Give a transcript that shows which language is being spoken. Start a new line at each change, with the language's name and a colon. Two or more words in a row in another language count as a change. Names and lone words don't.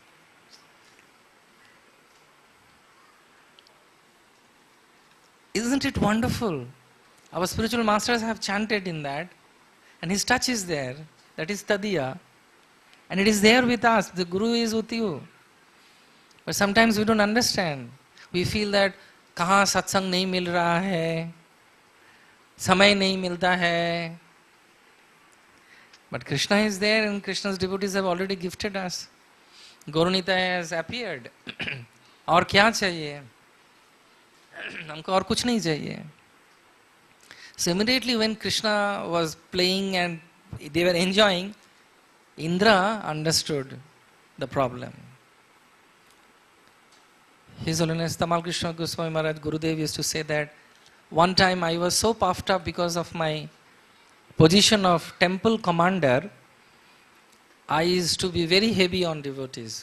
English: Isn't it wonderful? Our spiritual masters have chanted in that, and his touch is there. That is Tadiya. And it is there with us. The Guru is with you. But sometimes we don't understand. We feel that,
Hindi: कहाँ सत्संग नहीं मिल रहा है, समय नहीं मिलता है.
English: But Krishna is there, and Krishna's devotees have already gifted us. Gaurunita has appeared.
Hindi: और क्या चाहिए? हमको और कुछ नहीं चाहिए.
English: So immediately when Krishna was playing and they were enjoying, Indra understood the problem. His Holiness Tamal Krishna Goswami Maharaj Gurudev used to say that one time I was so puffed up because of my position of temple commander, I used to be very heavy on devotees.